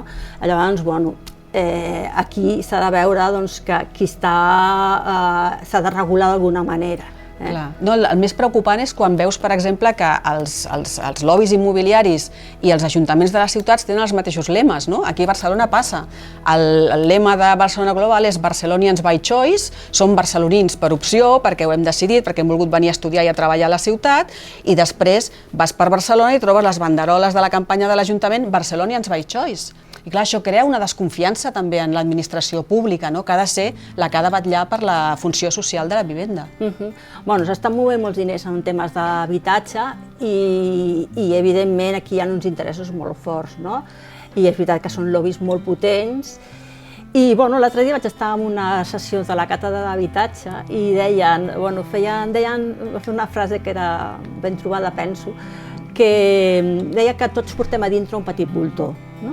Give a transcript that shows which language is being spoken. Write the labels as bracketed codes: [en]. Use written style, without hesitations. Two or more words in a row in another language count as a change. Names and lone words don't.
[ca] Llavors, aquí s'ha de veure que qui s'ha de regular d'alguna manera. El més preocupant és quan veus, per exemple, que els lobbies immobiliaris i els ajuntaments de les ciutats tenen els mateixos lemes. Aquí a Barcelona passa. El lema de Barcelona Global és [en] Barcelonians by choice, [ca] som barcelonins per opció, perquè ho hem decidit, perquè hem volgut venir a estudiar i a treballar a la ciutat, i després vas per Barcelona i trobes les banderoles de la campanya de l'Ajuntament [en] Barcelonians by choice. [ca] I clar, això crea una desconfiança també en l'administració pública, que ha de ser la que ha de vetllar per la funció social de la vivenda. S'estan movent molts diners en temes d'habitatge i evidentment aquí hi ha uns interessos molt forts, no? I és veritat que són lobbies molt potents. I l'altre dia vaig estar en una sessió de la càtedra d'habitatge i deien una frase que era ben trobada, penso, que deia que tots portem a dintre un petit voltor, no?